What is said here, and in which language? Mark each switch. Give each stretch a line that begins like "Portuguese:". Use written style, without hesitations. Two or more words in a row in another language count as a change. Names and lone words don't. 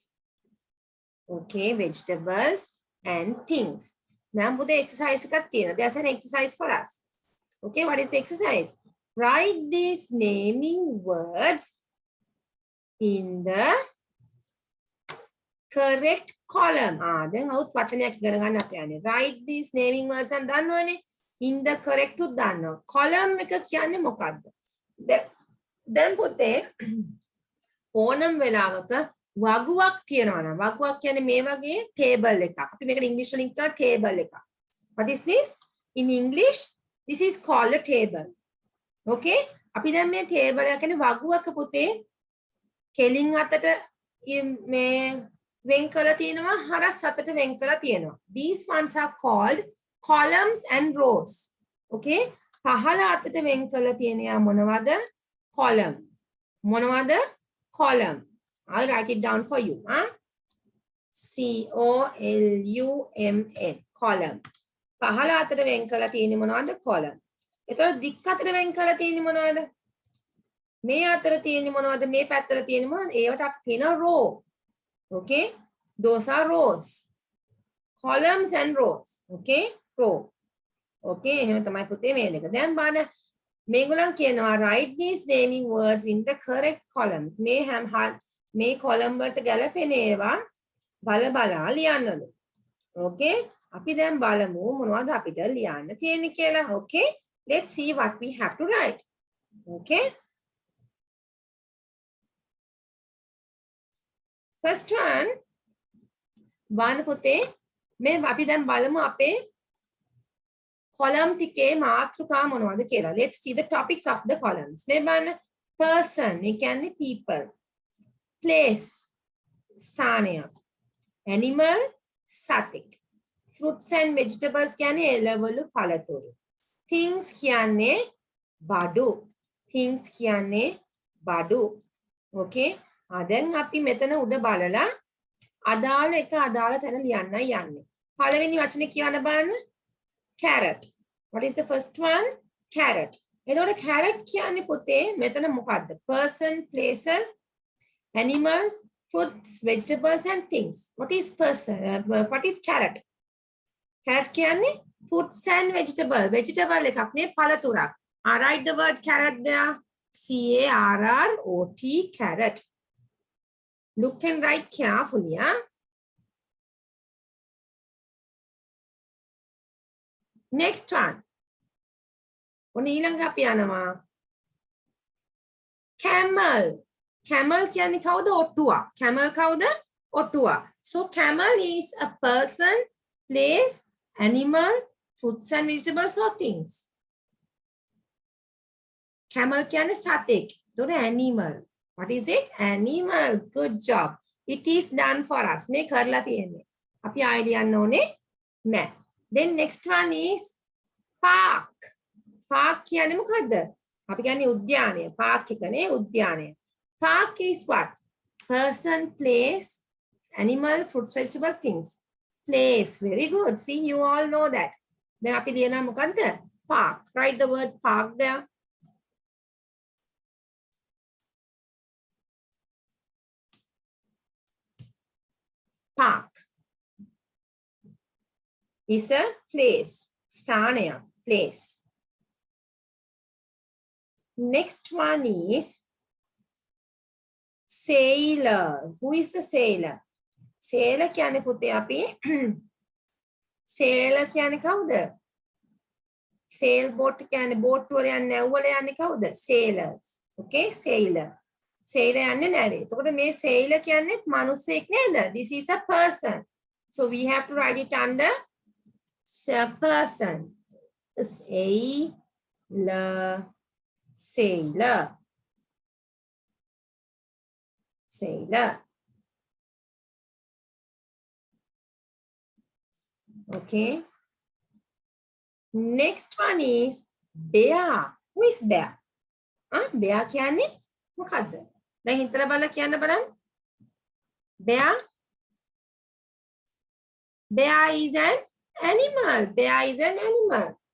English: Okay, vegetables and things. Now, the exercise there's an exercise for us. Okay, what is the exercise? Write these naming words in the correct column. Then out
Sinhala: වචනයක් ඉගෙන ගන්න අපි යන්නේ.
English: Write these naming words and දන්නවනේ. In the correct
Sinhala: උත් දන්නවා. Column එක කියන්නේ මොකක්ද? දැන් පුතේ ඕනම වෙලාවක වගුවක් තියෙනවා නම් වගුවක් කියන්නේ මේ වගේ table එකක්. අපි මේකට ඉංග්‍රීසි වලින් කියනවා table එකක්.
English: What is this? In English, this is called a table. Okay?
Sinhala: අපි දැන් මේ table එක කියන්නේ වගුවක පුතේ කෙලින් අතට මේ වෙන් කරලා තියෙනවා හරස් අතට වෙන් කරලා තියෙනවා.
English: These ones are called columns and rows.
Sinhala: Okay? පහළ අතට වෙන් කරලා තියෙනවා මොනවද? Column. මොනවද?
English: Column. I'll write it down for you. C-O-L-U-M-N. Column.
Sinhala: පහළ අතට වෙන් කරලා තියෙන්නේ මොනවද? Column. එතකොට දික් අතට වෙන් කරලා තියෙන්නේ මොනවද? මේ අතර තියෙන්නේ මොනවද? මේ පැත්තට තියෙන්නේ මොනවද? ඒවට අපි කියනවා
English: row. Okay? Those are rows. Columns and rows. Okay? Row.
Sinhala: Okay? එහෙම තමයි පුතේ මේ දෙක. දැන් බලන්න මේගොල්ලන් කියනවා
English: write these naming words in the correct column.
Sinhala: මේ column වලට ගැලපෙන ඒවා බල ලියන්නලු.
English: Okay?
Sinhala: අපි දැන් බලමු මොනවද අපිට ලියන්න තියෙන්නේ කියලා.
English: Okay? Let's see what we have to write. Okay? First one,
Sinhala: බලන්න පුතේ මේ අපි දැන් බලමු අපේ column ටිකේ මාතෘකා මොනවද කියලා.
English: Let's see the topics of the columns.
Sinhala: මේ බලන්න person, ඒ කියන්නේ people. Place, ස්ථානය. Animal, සතෙක්.
English: Fruits and vegetables
Sinhala: කියන්නේ එළවලු පළතුරු. Things කියන්නේ බඩු. Things කියන්නේ බඩු.
English: Okay?
Sinhala: දැන් අපි මෙතන උඩ බලලා අදාළ එක අදාළ තැන ලියන්නයි යන්නේ. පළවෙනි වචනේ කියන්න බලන්න. Carrot.
English: What is the first one?
Sinhala: Carrot. එතකොට carrot කියන්නේ පුතේ මෙතන මොකද්ද?
English: Person, places, animals, fruits, vegetables and things. What is person? What is carrot? Carrot කියන්නේ fruits and vegetable.
Sinhala: Vegetable එකක් නේ පළතුරක්.
English: Write the word carrot there. C-A-R-R-O-T, carrot. Look and write carefully. Next one.
Sinhala: ඊළඟ අපි යනවා. Camel. Camel කියන්නේ කවුද? ඔට්ටුවා. Camel කවුද? ඔට්ටුවා.
English: So camel is a person, place, animal, fruits and vegetables or things.
Sinhala: Camel කියන්නේ සතෙක්.
English: ඒතකොට animal. What is it? Animal. Good job. It is done for us.
Sinhala: මේ කරලා තියෙන්නේ. අපි ආයෙ ලියන්න ඕනේ නැහැ.
English: Then next one is park. Park
Sinhala: කියන්නේ මොකද්ද? අපි කියන්නේ උද්‍යානය. Park එකනේ උද්‍යානය.
English: Park is what? Person, place, animal, fruits, vegetable, things. Place. Very good. See, you all know that. Then
Sinhala: අපි ලියනවා මොකද්ද?
English: Park. Write the word park there. Park is a place. Sthanaya, place. Next one is sailor. Who is the sailor?
Sinhala: Sailor කියන්නේ පුතේ අපි sailor කියන්නේ කවුද?
English: sail boat
Sinhala: කියන්නේ boat වල යන්නේ නැව් වල යන්නේ කවුද?
English: sailors.
Sinhala: Okay, sailor. Sailor යන්නේ නැවේ. එතකොට මේ sailor කියන්නේ මිනිසෙක් නේද?
English: This is a person. So we have to write it under person. Sailor. Sailor. Okay. Next one is bear. Who is bear? Bear
Sinhala: කියන්නේ මොකද්ද? දැන් හිතලා බලලා කියන්න බලන්න.
English: Bear. Bear is an animal. Bear is an animal.